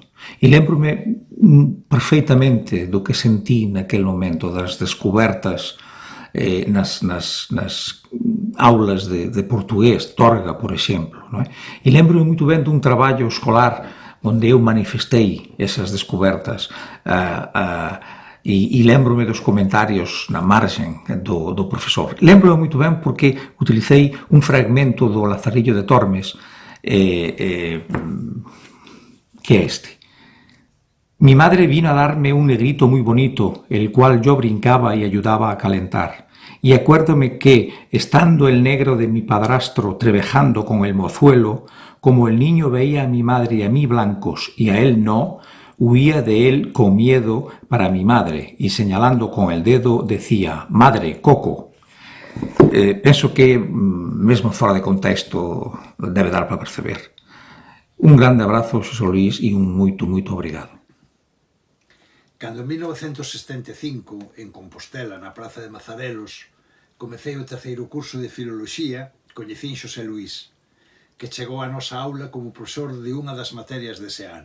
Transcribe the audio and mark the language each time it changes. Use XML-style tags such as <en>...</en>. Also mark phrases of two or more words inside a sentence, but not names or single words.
<gl>E lembro-me perfeitamente do que sentí naquele momento, das descobertas nas aulas de portugués, Torga, por exemplo. Non é? E lembro-me muito ben dun traballo escolar onde eu manifestei esas descobertas e lembro-me dos comentarios na margen do profesor. Lembro-me muito ben porque utilicei un fragmento do Lazarillo de Tormes que que</gl> <es>es este. Mi madre vino a darme un negrito muy bonito, el cual yo brincaba y ayudaba a calentar. Y acuérdome que, estando el negro de mi padrastro trevejando con el mozuelo, como el niño veía a mi madre y a mí blancos y a él no, huía de él con miedo para mi madre y señalando con el dedo decía, madre, coco.</es> <gl>Penso que, mesmo fora de contexto, debe dar para perceber. Un grande abrazo, Xosé Luís, e un moito obrigado. Cando en 1975, en Compostela, na Praza de Mazarelos, comecei o terceiro curso de Filoloxía, coñecín Xosé Luís, que chegou á nosa aula como profesor de unha das materias dese ano.</gl>